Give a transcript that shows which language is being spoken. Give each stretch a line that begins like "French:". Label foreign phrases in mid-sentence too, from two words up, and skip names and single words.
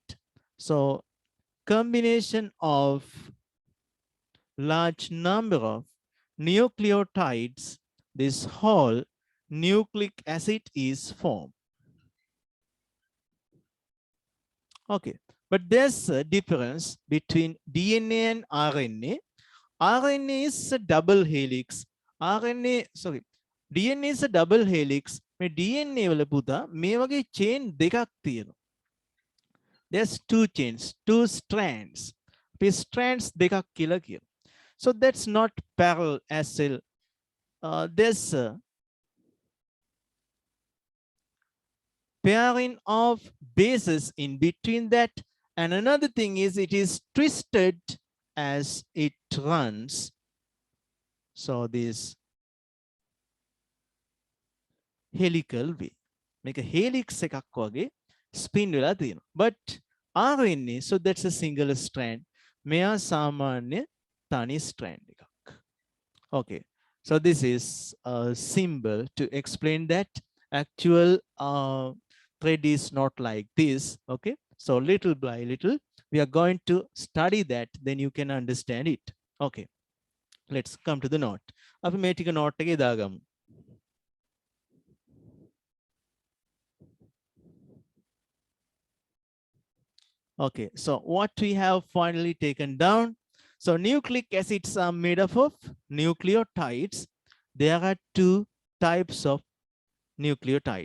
English: So combination of large number of nucleotides, this whole nucleic acid is formed. Okay, but there's a difference between DNA and RNA. RNA is a double helix. DNA is a double helix.
Sinhala: මේ DNA වල පුතා මේ වගේ chain දෙකක් තියෙනවා.
English: There's two chains, two strands.
Sinhala: මේ strands දෙකක් කියලා කියනවා.
English: So that's not parallel as well. There's a pairing of bases in between that, and another thing is it is twisted as it runs. So this helical way. Make a helix
Sinhala: එකක් වගේ spin වෙලා තියෙනවා.
English: But RNA, so that's a single strand.
Sinhala: මෙයා සාමාන්‍ය තනි strand එකක්.
English: Okay, so this is a symbol to explain that actual thread is not like this. Okay, so little by little we are going to study that, then you can understand it. Okay, let's come to the note.
Sinhala: අපි මේ ටික note එකේ දාගමු.
English: Okay, so what we have finally taken down. So nucleic acids are made up of nucleotides. There are two types of nucleotides.